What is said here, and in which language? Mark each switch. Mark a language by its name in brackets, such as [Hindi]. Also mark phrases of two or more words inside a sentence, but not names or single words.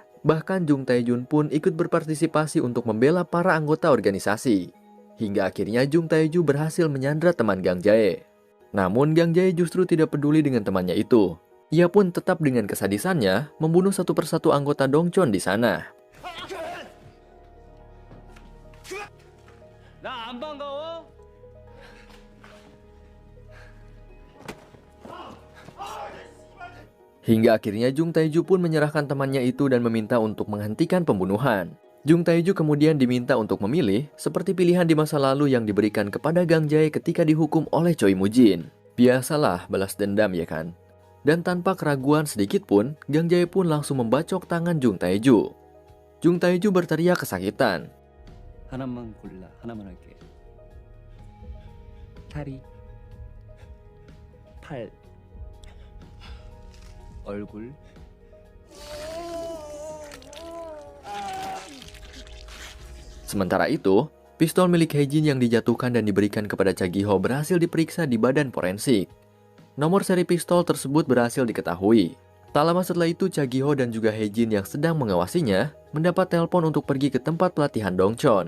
[Indonesian] Bahkan Jung Tae-jun pun ikut berpartisipasi untuk membela para anggota organisasi. Hingga akhirnya Jung Tae-ju berhasil menyandra teman Gang Jae. Namun Gang Jae justru tidak peduli dengan temannya itu. Ia pun tetap dengan kesadisannya membunuh satu persatu anggota Dongchon di sana. [Korean] 나 안 반가워? [Indonesian] Hingga akhirnya Jung Tae-ju pun menyerahkan temannya itu dan meminta untuk menghentikan pembunuhan. Jung Tae-ju kemudian diminta untuk memilih seperti pilihan di masa lalu yang diberikan kepada Gang Jae ketika dihukum oleh Choi Mujin. Biasalah balas dendam ya kan? Dan tanpa keraguan sedikit pun, Gang Jae pun langsung membacok tangan Jung Tae-ju. Jung Tae-ju berteriak kesakitan. [Korean] 하나만 골라. 하나만 할게. 다리. 팔. 얼굴. [Indonesian] Sementara itu, pistol milik Heijin yang dijatuhkan dan diberikan kepada Cha Gi-ho berhasil diperiksa di badan forensik. Nomor seri pistol tersebut berhasil diketahui. Tak lama setelah itu, Cha Gi-ho dan juga Hae-jin yang sedang mengawasinya mendapat telepon untuk pergi ke tempat pelatihan Dongchon.